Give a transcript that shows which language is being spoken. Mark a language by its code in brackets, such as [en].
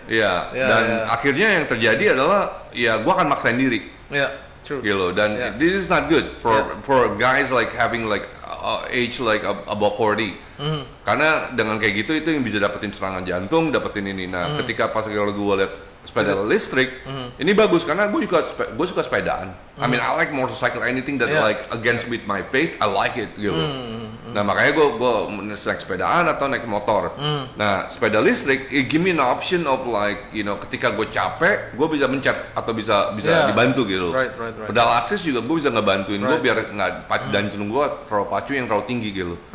[id] Iya, dan akhirnya yang terjadi adalah ya gue akan maksain diri. Iya. [en] True. [id] Gitu. Dan [en] this is not good for guys like having like age like above 40. [id] Karena dengan kayak gitu itu yang bisa dapetin serangan jantung, dapetin ini. Nah, ketika pas kalau gue lihat sepeda listrik, ini bagus karena gue suka sepedaan. [en] I mean, I like motorcycle, anything that like against with my face, I like it [id] gitu. Nah, makanya gue naik sepedaan atau naik motor. Nah, sepeda listrik [en] it give me an option of like, you know, [id] ketika gue capek, gue bisa mencet atau bisa dibantu gitu. [en] Right. [id] Pedal assist juga gue bisa ngebantuin gue biar nggak jantung gue terlalu pacu yang terlalu tinggi gitu.